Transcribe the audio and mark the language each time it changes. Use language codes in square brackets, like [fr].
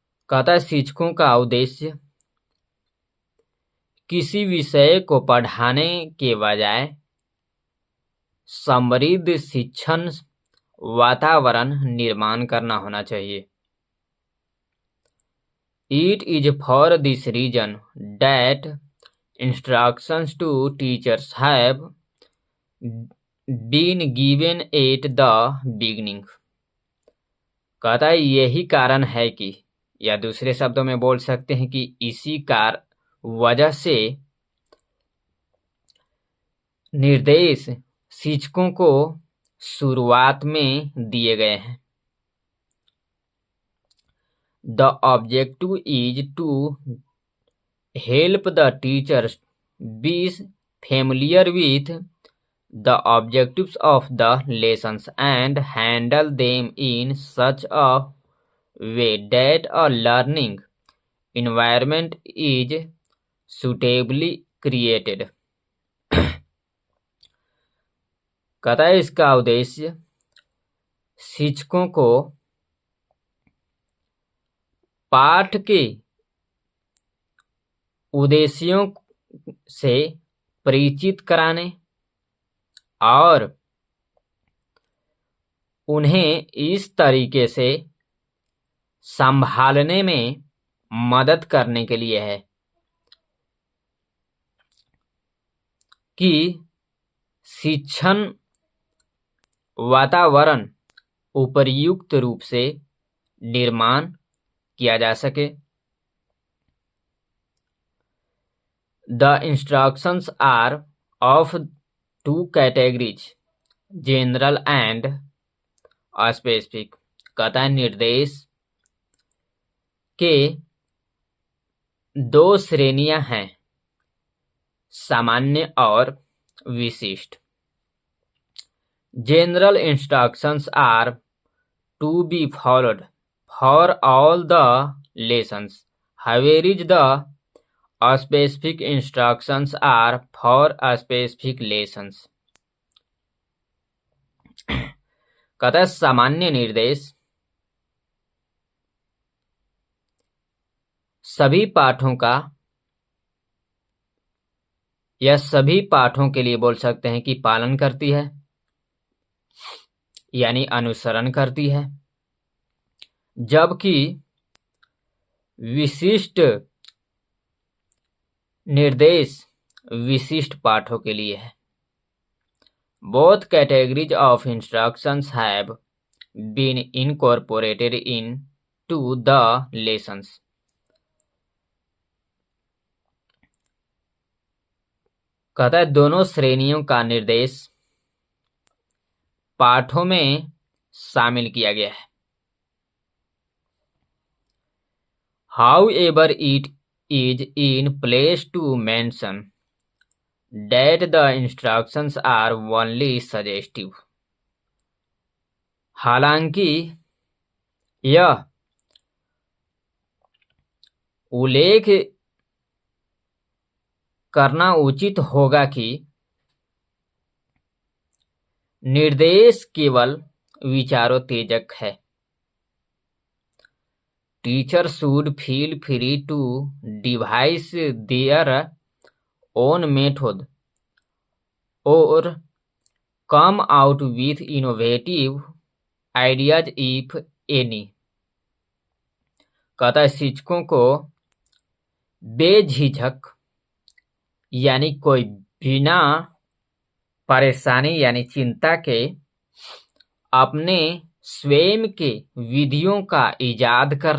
[hi] कहता है शिक्षकों का उद्देश्य किसी विषय को पढ़ाने के बजाय समृद्ध शिक्षण वातावरण निर्माण करना होना चाहिए। [en] It is for this reason that instructions to teachers have been given at the beginning। [hi] कहता है यही कारण है कि, या दूसरे शब्दों में बोल सकते हैं कि इसी वजह से निर्देश शिक्षकों को शुरुआत में दिए गए हैं। [en] The objective is to help the teachers be familiar with the objectives of the lessons and handle them in such a way that a learning environment is suitably created। [hi] कहता है इसका उद्देश्य शिक्षकों को पाठ के उद्देश्यों से परिचित कराने और उन्हें इस तरीके से संभालने में मदद करने के लिए है कि शिक्षण वातावरण उपयुक्त रूप से निर्माण किया जा सके। [en] The instructions are of two categories, general and specific। [hi] कहता है निर्देश के दो श्रेणियां हैं, सामान्य और विशिष्ट। [en] General instructions are to be followed for all the lessons, whereas the specific instructions are for specific lessons। [hi] कहता है सामान्य निर्देश सभी पाठों का या सभी पाठों के लिए बोल सकते हैं कि पालन करती है, यानी अनुसरण करती है, जबकि विशिष्ट निर्देश विशिष्ट पाठों के लिए है। [en] Both categories of instructions have been incorporated into the lessons। [hi] कहता है दोनों श्रेणियों का निर्देश पाठों में शामिल किया गया है। [en] However, it is in place to mention that the instructions are only suggestive। [hi] हालांकि यह उल्लेख करना उचित होगा कि निर्देश केवल विचारोत्तेजक है। [en] Teachers should feel free to devise their own method or come out with innovative ideas if any। [hi] कहता है शिक्षकों को बेझिझक यानी कोई बिना परेशानी यानी चिंता के अपने स्वयं के विधियों का इजाद